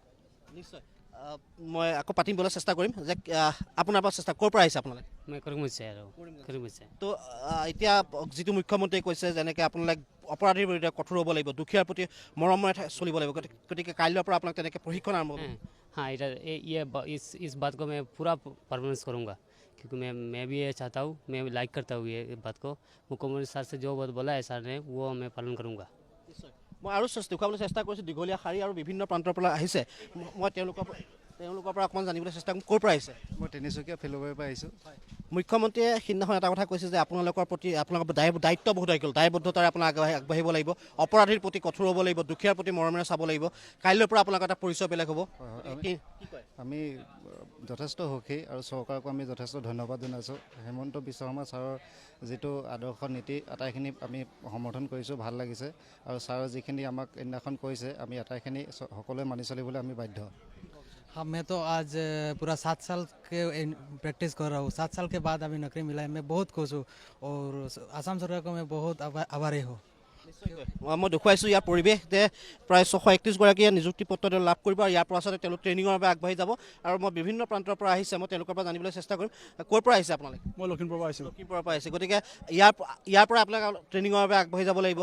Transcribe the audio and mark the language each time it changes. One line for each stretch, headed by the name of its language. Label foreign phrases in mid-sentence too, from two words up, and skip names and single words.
Assamese: নিশ্চয় মই আকৌ পাতিবলৈ চেষ্টা কৰিম যে আপোনাৰ পৰা চেষ্টা ক'ৰ পৰা আহিছে আপোনালোকে? মই কৰিমগঞ্জ আৰু কৰিমগঞ্জ। তো এতিয়া যিটো মুখ্যমন্ত্ৰীয়ে কৈছে যেনেকৈ আপোনালোকে অপৰাধীৰ বিৰুদ্ধে কঠোৰ হ'ব লাগিব, দুখীয়াৰ প্ৰতি মৰমেৰে চলিব লাগিব, গতিকে কাইলৈৰ পৰা আপোনালোকে তেনেকৈ প্ৰশিক্ষণ আৰম্ভ কৰিব।
Hindi: हाँ इस बात को मैं पूरा परफॉर्मेंस करूँगा, क्योंकि मैं भी ये चाहता हूँ, मैं लाइक करता हूँ ये बात को। मुख्यमंत्री सर से जो बात बोला है सर ने वो मैं पालन करूँगा।
Assamese: মই আৰু দেখুৱাবলৈ চেষ্টা কৰিছোঁ দীঘলীয়া শাৰী আৰু বিভিন্ন প্ৰান্তৰ পৰা আহিছে। মই তেওঁলোকৰ পৰা অকণমান জানিবলৈ চেষ্টা কৰিম। ক'ৰ পৰা আহিছে? মই তিনিচুকীয়া ফিলবাৰীৰ পৰা আহিছোঁ। মুখ্যমন্ত্ৰীয়ে সিদিনাখন এটা কথা কৈছে যে আপোনালোকৰ প্ৰতি আপোনালোকৰ দায়িত্ব বহুত আহি গ'ল, দায়বদ্ধতাৰে আপোনাক আগবাঢ়িব লাগিব, অপৰাধীৰ প্ৰতি কঠোৰ হ'ব লাগিব, দুখীয়াৰ প্ৰতি মৰমেৰে চাব লাগিব। কাইলৈৰ পৰা আপোনালোকৰ এটা পৰিচয় বেলেগ হ'ব। আমি যথেষ্ট সুখী আৰু চৰকাৰকো আমি যথেষ্ট ধন্যবাদ জনাইছোঁ। হিমন্ত বিশ্ব শৰ্মা ছাৰৰ যিটো আদৰ্শ নীতি আটাইখিনি আমি সমৰ্থন কৰিছোঁ, ভাল লাগিছে। আৰু ছাৰে যিখিনি আমাক সেইদিনাখন কৈছে আমি আটাইখিনি সকলোৱে মানি চলিবলৈ আমি বাধ্য।
Hindi: हाँ, मैं तो आज पूरा 7 साल के प्रैक्टिस कर रहा हूँ। 7 साल के बाद अभी नौकरी मिला है, मैं बहुत खुश हूँ और आसाम सरकार को मैं बहुत आभारी हूँ।
Assamese: মই দেখুৱাইছোঁ ইয়াৰ পৰিৱেশ যে প্ৰায় 631গৰাকীয়ে নিযুক্তি পত্ৰ লাভ কৰিব আৰু ইয়াৰ পৰা আচলতে তেওঁলোক ট্ৰেইনিঙৰ বাবে আগবাঢ়ি যাব। আৰু মই বিভিন্ন প্ৰান্তৰ পৰা আহিছে, মই তেওঁলোকৰ পৰা জানিবলৈ চেষ্টা কৰিম। ক'ৰ পৰা আহিছে আপোনালোকে? মই লখিমপুৰৰ পৰা আহিছোঁ। লখিমপুৰৰ পৰা আহিছে, গতিকে ইয়াৰ পৰা আপোনালোকে ট্ৰেইনিঙৰ বাবে আগবাঢ়ি যাব লাগিব।